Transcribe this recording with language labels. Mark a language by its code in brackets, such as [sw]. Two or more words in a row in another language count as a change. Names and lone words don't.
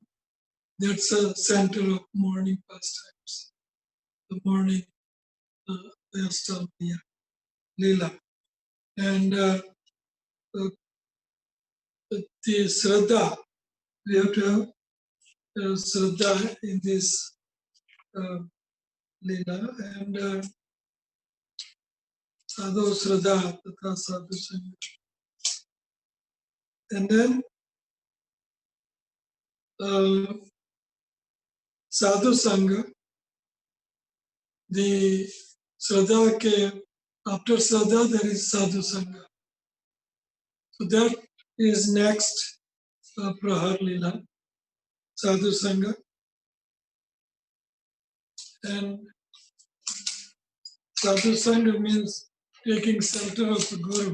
[en] That's a center of morning pastimes, the morning Astamya, Leela. And the Shraddha, we have to have Shraddha in this Leela. [sa] And Sadhu Shraddha, Tata Sadhu Sangha. [en] And then Sadhu Sangha, the Shraddha ke, after Shraddha there is Sadhu Sangha. So that is next Prahar Leela, Sadhu Sangha. And Sadhu Sangha means taking shelter of the Guru.